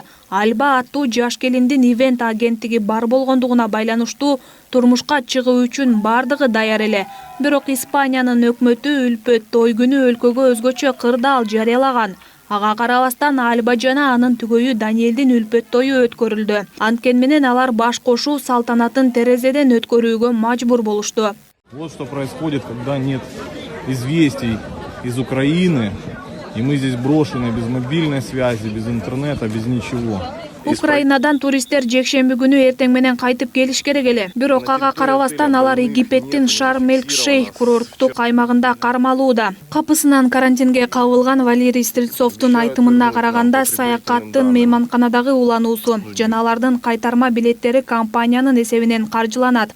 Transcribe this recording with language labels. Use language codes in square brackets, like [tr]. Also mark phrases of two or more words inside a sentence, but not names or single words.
[ky] Альба аттуу жаш келиндин ивент агенттиги бар болгондугуна байланыштуу турмушка чыгуу үчүн бардыгы даяр эле. Бирок Испаниянын өкмөтү үлпөт той күнү өлкөгө өзгөчө кырдаал жарыялаган. Ага карабастан Альба жана анын түгөйү Даниэлдин үлпөт тою өткөрүлдү. Анткени менен алар баш кошуу салтанатын терезеден өткөрүүгө мажбур болушту. [ru] Вот что происходит, когда нет известий из Украины, и мы здесь брошены без мобильной связи, без интернета, без ничего. [ky] Украинадан туристтер жекшемби күнү эртең менен кайтып келиш керек эле. Бирок ага карабастан алар Египеттин Шарм-эль-Шейх курорттук аймагында кармалууда. Капысынан карантинге кабылган Валерий Стрельцовдун айтымына караганда, саякаттын мейманканадагы улануусу жана алардын кайтарма билеттери компаниянын эсебинен каржыланат.